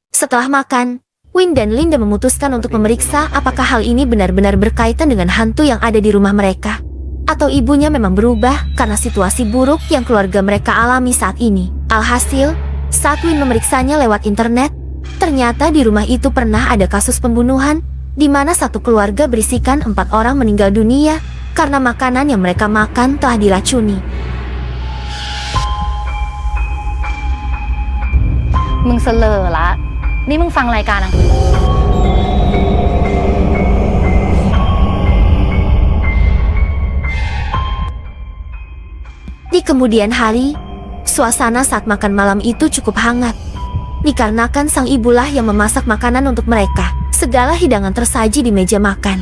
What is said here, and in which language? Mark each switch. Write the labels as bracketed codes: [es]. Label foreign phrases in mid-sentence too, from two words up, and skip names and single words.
[id] Setelah makan, Win dan Linda memutuskan untuk memeriksa apakah hal ini benar-benar berkaitan dengan hantu yang ada di rumah mereka, atau ibunya memang berubah karena situasi buruk yang keluarga mereka alami saat ini. Alhasil, saat Win memeriksanya lewat internet, ternyata di rumah itu pernah ada kasus pembunuhan, di mana satu keluarga berisikan 4 orang meninggal dunia karena makanan yang mereka makan telah diracuni. [th] มึงเสลอละนี่มึงฟังรายการอ่ะ [id] Di kemudian hari, suasana saat makan malam itu cukup hangat. Dikarenakan sang ibulah yang memasak makanan untuk mereka, segala hidangan tersaji di meja makan.